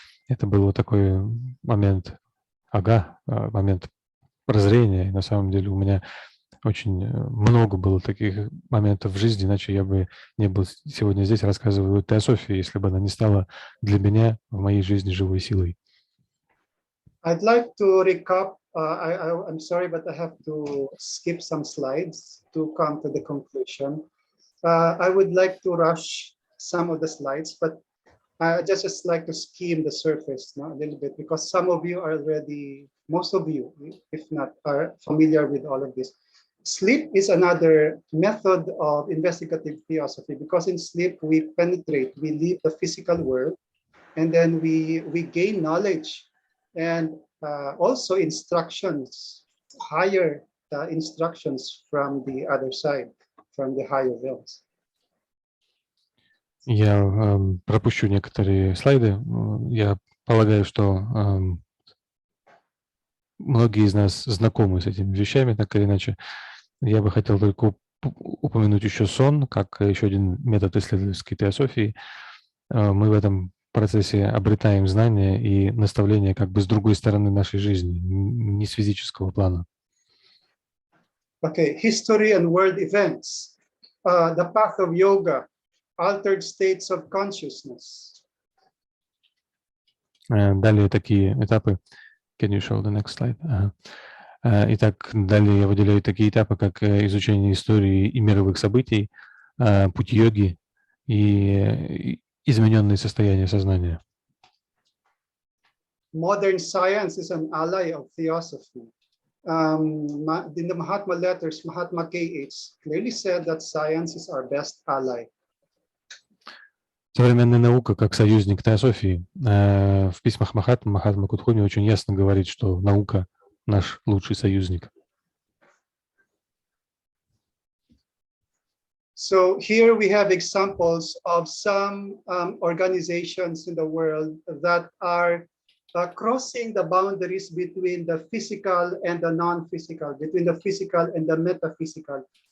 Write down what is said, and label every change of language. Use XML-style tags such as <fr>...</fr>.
<ru>Это был вот такой момент, момент прозрения. И на самом деле у меня очень много было таких моментов в жизни, иначе я бы не был сегодня здесь, рассказываю о теософии, если бы она не стала для меня в моей жизни живой силой.</ru> <en>I'd like to recap. I'm sorry, but I have to skip some slides to come to the conclusion. I would like to rush some of the slides, but I just like to skim the surface a little bit, because some of you are already, most of you, if not, are familiar with all of this. Sleep is another method of investigative theosophy, because in sleep we penetrate, we leave the physical world, and then we gain knowledge and also instructions, higher instructions from the other side, from the higher realms.</en> <ru>Я пропущу некоторые слайды. Я полагаю, что многие из нас знакомы с этими вещами, так или иначе. Я бы хотел только упомянуть еще сон, как еще один метод исследовательской теософии. Мы в этом процессе обретаем знания и наставления как бы с другой стороны нашей жизни, не с физического плана.</ru> <en>Okay, history and world events, the path of yoga, altered states of consciousness.</en> <ru>Далее такие этапы.</ru> <en>Can you show the next slide?</en> <ru>Итак, далее я выделяю такие этапы, как изучение истории и мировых событий, путь йоги и измененные состояния сознания.</ru> <en>Modern science is an ally of theosophy. In the Mahatma letters, Mahatma K.H. clearly said that science is our best ally.</en> <ru>Современная наука как союзник теософии. В письмах Махатма Кутхуми очень ясно говорит, что наука — наш лучший союзник.</ru> <en>So here we have examples of some organizations in the world that are crossing the boundaries between the physical and the non-physical, between the physical and the metaphysical.</en>